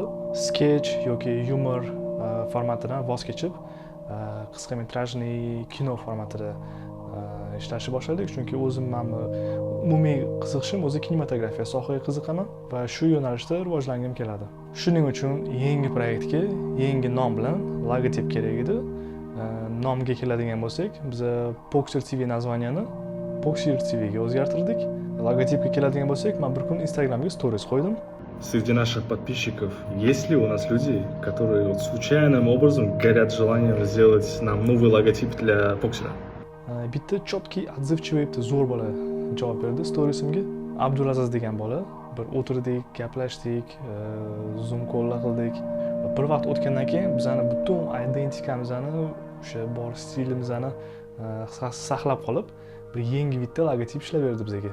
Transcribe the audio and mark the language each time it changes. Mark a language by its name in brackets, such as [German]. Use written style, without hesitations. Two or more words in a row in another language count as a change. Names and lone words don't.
[Uzbek] Sketch yoki yumor formatidan voz kechib, qisqa metrajli kino formatida ishlashni boshladik, chunki o'zimni umumiy qiziqishim o'zi kinematografiya sohaga qiziqaman va shu yo'nalishda rivojlangim keladi. Shuning uchun yangi proyektga yangi nom bilan logotip kerak edi. Nomga keladigan bo'lsak, biz Boxer TV naзванияni Boxer TV ga o'zgartirdik. Logotipga keladigan bo'lsak, men bir kun Instagramga stories qo'ydim. [Russian] Среди наших подписчиков есть ли у нас люди, которые вот случайным образом горят желанием сделать нам новый логотип для боксера? [Uzbek] Bitta chotki отзывчивый zo'r bola javob berdi storiesimga. Abdulaziz degan bola. Bir o'tirdik, gaplashdik, zoom calllar qildik. Bir vaqt o'tgandan keyin bizani butun identikamizni, o'sha bor stilimizni saqlab qolib, bir yangi bitta logotip ishlab berdi bizga.